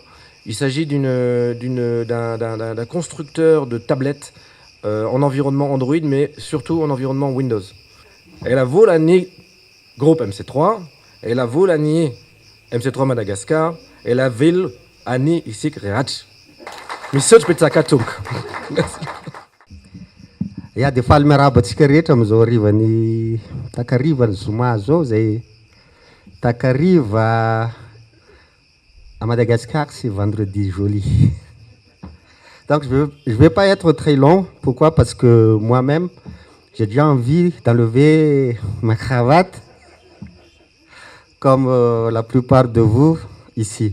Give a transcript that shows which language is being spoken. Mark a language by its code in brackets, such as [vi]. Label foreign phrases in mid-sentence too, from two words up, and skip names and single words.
[fr] Il s'agit d'un constructeur de tablettes en environnement Android, mais surtout en environnement Windows. Elle a volé groupe MC3, elle a volé MC3 Madagascar, elle a volé Ani Isik Reach. Monsieur Petsakatuk. Merci. [mg] Ya dia faly miarabatsika rehetra amin'izao arivany takariva ny Zoma zao zay takariva [fr] à Madagascar, c'est vendredi joli. Donc je vais pas être très long. Pourquoi? Parce que moi-même, j'ai déjà envie d'enlever ma cravate, comme la plupart de vous ici.